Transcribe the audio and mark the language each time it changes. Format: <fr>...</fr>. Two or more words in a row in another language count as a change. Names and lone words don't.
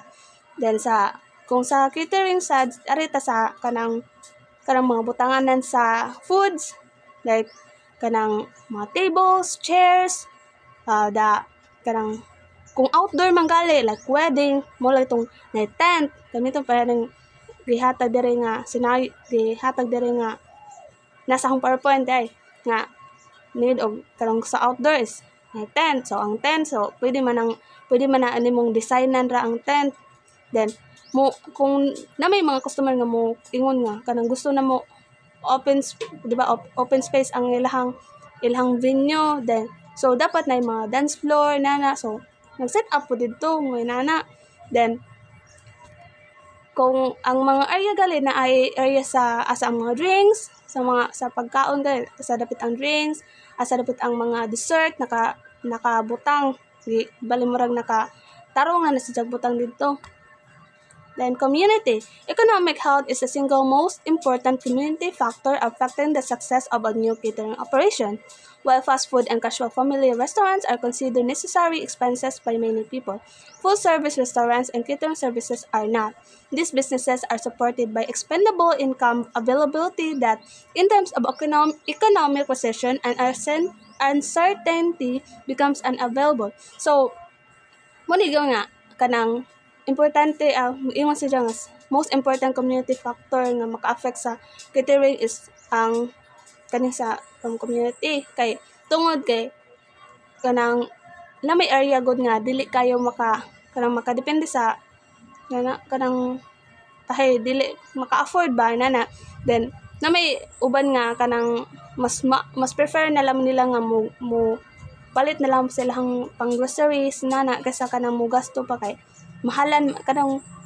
<ceb>Then kung sa catering sa arita sa kanang mga butanganan sa</ceb> <en>foods like</en> <ceb>kanang mga</ceb> <en>tables, chairs,</en> <ceb>kanang kung outdoor manggali like wedding mo lang itong na tent gamiton pa ning gihatag diri nga scenario gihatag diri nga nasa akong PowerPoint ay nga need og kanang sa outdoors na tent. So ang tent so pwede man na ani mong designan ra ang tent. Then kung na may mga customer nga mo ingon nga kanang gusto na mo</ceb> <en>open space</en> <ceb>ang ilahang venue, then so dapat na mga</ceb> <en>dance floor</en> <ceb>nana. So nag-set up po dito mo nana. Then kung ang mga area gali na ay area sa asa ang mga drinks sa pagkaon gali sa dapit ang drinks, asa dapit ang mga dessert nakabutang bali murag naka tarong na sa butang dito. Then community.</ceb> <en>Economic health is the single most important community factor affecting the success of a new catering operation. While fast food and casual family restaurants are considered necessary expenses by many people, full-service restaurants and catering services are not. These businesses are supported by expendable income availability that, in times of economic recession and uncertainty, becomes unavailable. So,</en> <ceb>manigaw nga kanang importante ingon siya nga</ceb> <en>most important community factor</en> <ceb>nga maka-affect sa catering is ang kaning sa community kay tungod kay kanang lamay area gud nga dili kayo kanang makadepende sa kanang tahay dili maka-afford ba nana then na may uban nga kanang mas prefer na lang nila nga mo palit na lang silang pang groceries nana kaysa kanang mo gasto pa kay mahalan kanang</ceb>